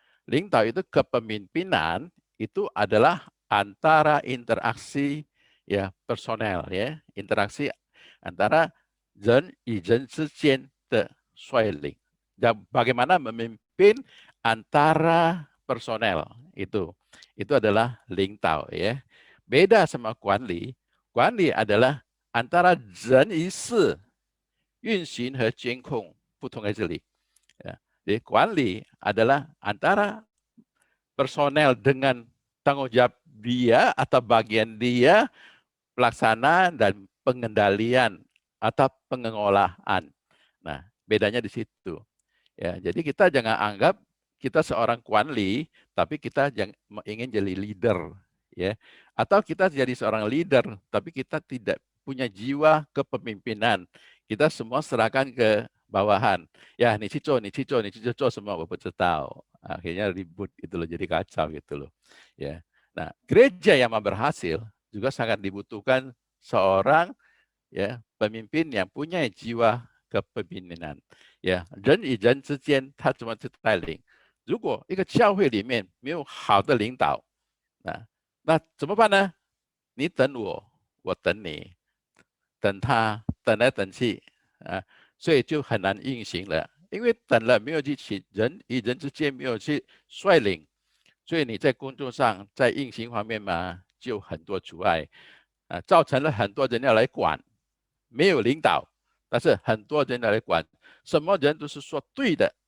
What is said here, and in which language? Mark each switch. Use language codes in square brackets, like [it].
[id] Lingtao itu kepemimpinan itu adalah antara interaksi ya personel, ya, interaksi antara [zh] 人与人之间的率领. [id] Bagaimana memimpin antara personel itu adalah Lingtao, ya. Beda sama Kuanli. Kuanli adalah antara [zh] 人与事运行和监控不同在这里。 [id] Jadi Kuanli adalah antara personel dengan tanggung jawab dia atau bagian dia pelaksanaan dan pengendalian atau pengelolaan. Nah, bedanya di situ. Ya, jadi kita jangan anggap kita seorang Kuan Li, tapi kita ingin jadi leader, ya. Atau kita jadi seorang leader, tapi kita tidak punya jiwa kepemimpinan. Kita semua serahkan ke bawahan. Ya, [zh] ni cico, ni cico, ni cico, [id] semua Bapak tahu. Akhirnya ribut gitu loh, jadi kacau gitu loh. Ya. Nah, gereja yang mau berhasil juga sangat dibutuhkan seorang ya pemimpin yang punya jiwa kepemimpinan。 [zh] 呀，人与人之间他怎么去带领？如果一个教会里面没有好的领导，那怎么办呢？你等我，我等你，等他，等来等去啊，所以就很难运行了。因为等了没有去人与人之间没有去率领，所以你在工作上在运行方面嘛，就很多阻碍啊，造成了很多人要来管，没有领导，但是很多人要来管，什么人都是说对的。